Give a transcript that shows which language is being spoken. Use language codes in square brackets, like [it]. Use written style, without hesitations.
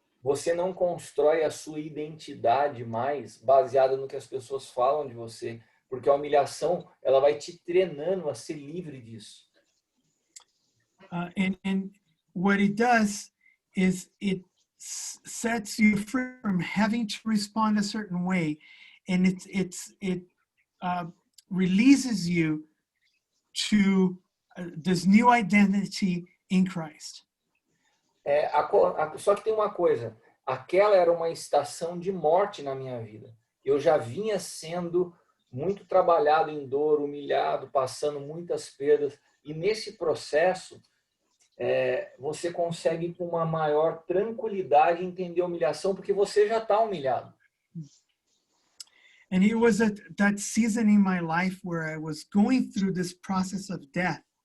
[pt] Você não constrói a sua identidade mais baseada no que as pessoas falam de você, porque a humilhação ela vai te treinando a ser livre disso. [en] And what it does is it sets you free from having to respond a certain way, and it releases you to this new identity in Christ. [pt] Só que tem uma coisa, aquela era uma estação de morte na minha vida. Eu já vinha sendo muito trabalhado em dor, humilhado, passando muitas perdas, e nesse processo você consegue com uma maior tranquilidade entender a humilhação, porque você já está humilhado. [en] And it was at that season in my life where I was going through this process of death.